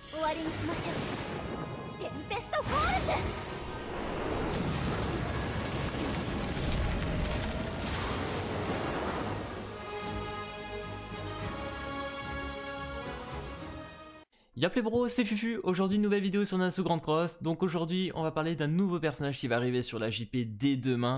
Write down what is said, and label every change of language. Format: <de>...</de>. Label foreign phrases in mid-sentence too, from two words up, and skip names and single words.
<ja>わりにしましょう。テンペストコールス。</ja> <fr>Y'a les bros, c'est Fufu. Aujourd'hui nouvelle vidéo sur Nasu Grand Cross. Donc aujourd'hui on va parler d'un nouveau personnage qui va arriver sur la JP dès demain.</fr>